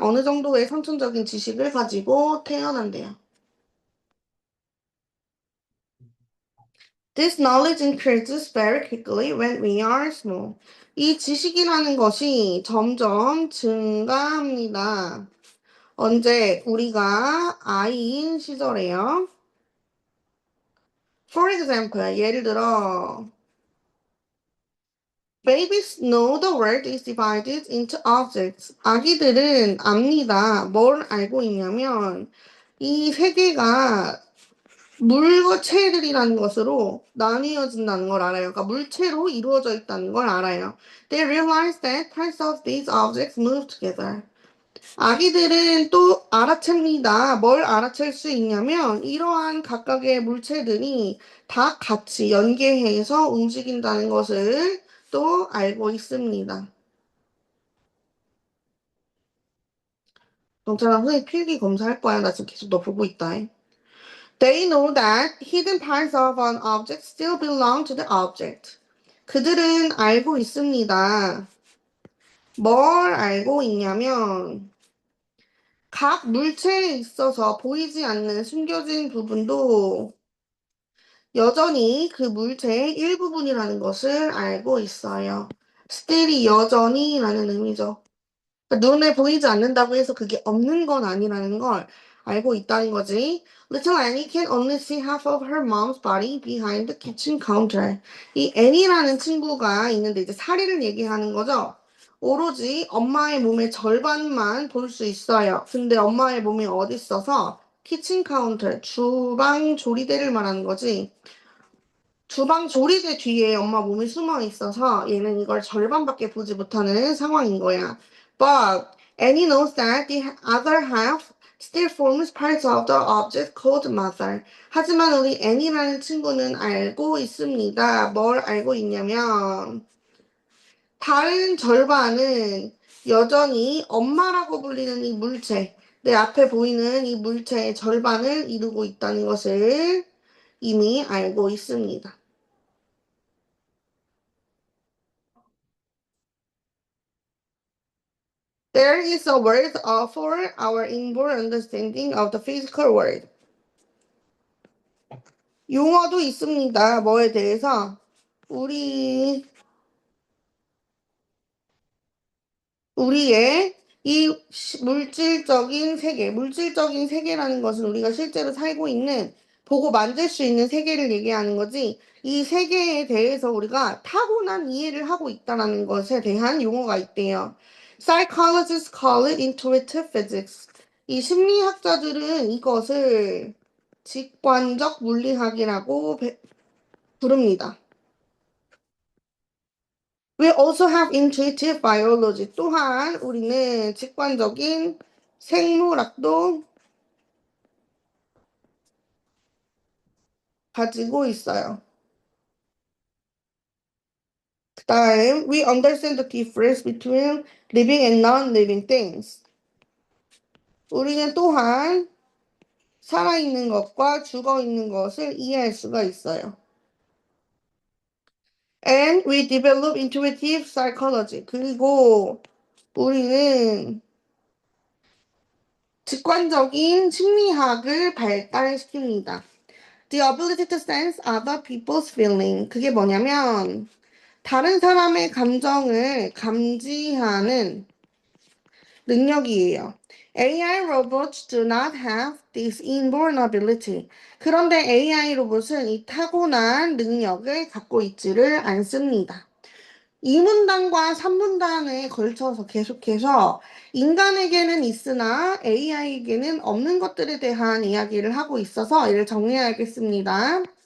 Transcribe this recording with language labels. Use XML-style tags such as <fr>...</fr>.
<ko>어느 정도의 선천적인 지식을 가지고 태어난대요.</ko> <en>This knowledge increases very quickly when we are small.</en> <ko>이 지식이라는 것이 점점 증가합니다. 언제 우리가 아이인 시절에요.</ko> <en>For example,</en> <ko>예를 들어</ko> <en>Babies know the world is divided into objects.</en> <ko>아기들은 압니다. 뭘 알고 있냐면 이 세계가 물체들이라는 것으로 나뉘어진다는 걸 알아요. 그러니까 물체로 이루어져 있다는 걸 알아요.</ko> <en>They realize that parts of these objects move together.</en> <ko>아기들은 또 알아챕니다. 뭘 알아챌 수 있냐면 이러한 각각의 물체들이 다 같이 연계해서 움직인다는 것을 또 알고 있습니다. 정찬아 선생님 필기 검사할 거야. 나 지금 계속 너 보고 있다.</ko> <en>They know that hidden parts of an object still belong to the object.</en> <ko>그들은 알고 있습니다. 뭘 알고 있냐면 각 물체에 있어서 보이지 않는 숨겨진 부분도 여전히 그 물체의 일부분이라는 것을 알고 있어요. still이 여전히라는 의미죠. 그러니까 눈에 보이지 않는다고 해서 그게 없는 건 아니라는 걸 알고 있다는 거지.</ko> <en>Little Annie can only see half of her mom's body behind the kitchen counter.</en> <ko>이 애니라는 친구가 있는데 이제 사리를 얘기하는 거죠. 오로지 엄마의 몸의 절반만 볼 수 있어요. 근데 엄마의 몸이 어디 있어서? 키친 카운터, 주방 조리대를 말하는 거지. 주방 조리대 뒤에 엄마 몸이 숨어 있어서 얘는 이걸 절반밖에 보지 못하는 상황인 거야.</ko> <en>But Annie knows that the other half still forms parts of the object called mother.</en> <ko>하지만 우리 Annie라는 친구는 알고 있습니다. 뭘 알고 있냐면 다른 절반은 여전히 엄마라고 불리는 이 물체, 내 앞에 보이는 이 물체의 절반을 이루고 있다는 것을 이미 알고 있습니다.</ko> <en>There is a word for our inborn understanding of the physical world.</en> <ko>용어도 있습니다. 뭐에 대해서? 우리, 우리의 이 물질적인 세계라는 것은 우리가 실제로 살고 있는, 보고 만질 수 있는 세계를 얘기하는 거지, 이 세계에 대해서 우리가 타고난 이해를 하고 있다는 것에 대한 용어가 있대요.</ko> <en>Psychologists call it intuitive physics.</en> <ko>이 심리학자들은 이것을 직관적 물리학이라고 부릅니다.</ko> <en>We also have intuitive biology.</en> <ko>또한 우리는 직관적인 생물학도 가지고 있어요. 그다음,</ko> <en>we understand the difference between living and non-living things.</en> <ko>우리는 또한 살아있는 것과 죽어있는 것을 이해할 수가 있어요.</ko> <en>And we develop intuitive psychology.</en> <ko>그리고 우리는 직관적인 심리학을 발달시킵니다.</ko> <en>The ability to sense other people's feeling.</en> <ko>그게 뭐냐면 다른 사람의 감정을 감지하는 능력이에요.</ko> <en>AI robots do not have this inborn ability.</en> <ko>그런데 AI 로봇은 이 타고난 능력을 갖고 있지를 않습니다. 2문단과 3문단에 걸쳐서 계속해서 인간에게는 있으나 AI에게는 없는 것들에 대한 이야기를 하고 있어서 이를 정리해야겠습니다.</ko>